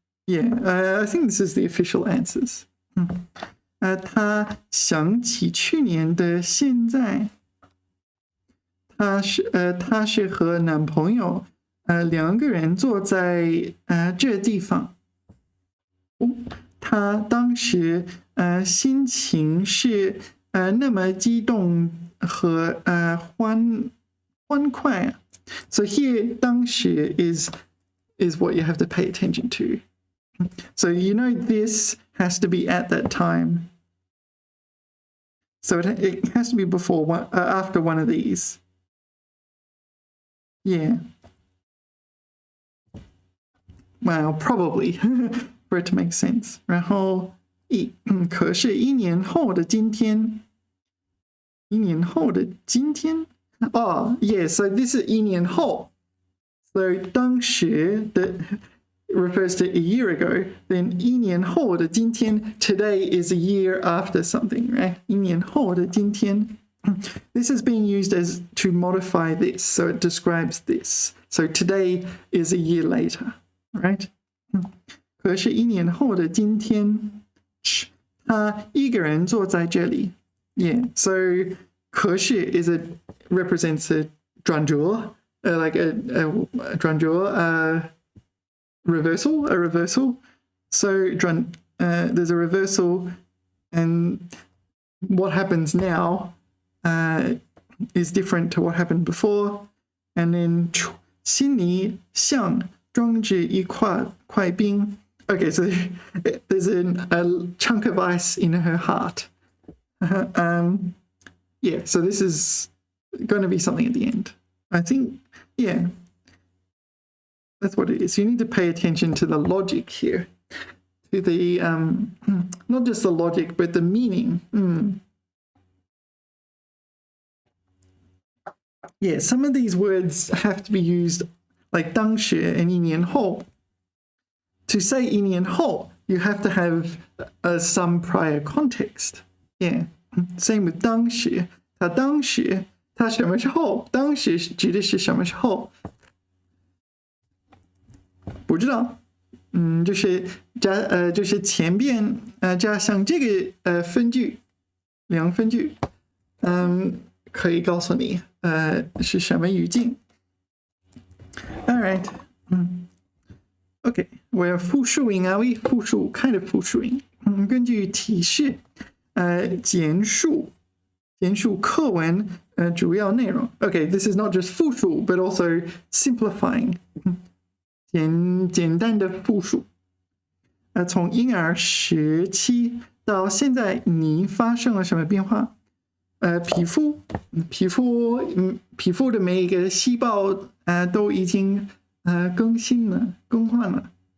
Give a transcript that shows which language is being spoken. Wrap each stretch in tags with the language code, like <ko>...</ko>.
<en>I think this is the official answers.</en> <zh>她想起去年的现在，她是和男朋友两个人坐在这地方。她当时心情是那么激动和欢快。</zh> <en>So here 当时 is what you have to pay attention to. So you know this has to be at that time. So it has to be before after one of these. Yeah. Well, probably for it to make sense.</en> <zh>然后可是1年后的今天，1年后的今天。</zh> <en>Oh, yeah. So this is 1年后。 So 当时的 refers to a year ago. Then</en> <zh>1年后的今天</zh> <en>today is a year after something, right? 1年后的今天。 This is being used as to modify this, so it describes this. So today is a year later, right?</en> <zh>可是1年后的今天，他一个人坐在这里。</zh> <en>Yeah, so 可是 represents a 转折, like a 转折, reversal. So there's a reversal, and what happens now is different to what happened before. And then</en> <zh>心里像装着一块冰.</zh> <en>Okay, so there's a chunk of ice in her heart. Yeah, so this is going to be something at the end. I think, yeah, that's what it is. You need to pay attention to the logic here. To the, not just the logic, but the meaning. Yeah, some of these words have to be used like 当时 and 1年后. To say 1年后, you have to have some prior context. Yeah, same with 当时.</en> <zh>他当时他什么时候？当时指的是什么时候？不知道。就是前边加上这个分句，两分句，可以告诉你是什么语境。</zh> <en>All right. Okay, we're 复述音 are we?</en> <zh>复述</zh> <en>kind of</en> <zh>复述音。根据提示，简述课文主要内容。</zh> <en>Okay, this is not just 复述 but also simplifying.</en> <zh>简单的复述。从婴儿时期到现在，你发生了什么变化？皮肤的每一个细胞都已经更换了。</zh>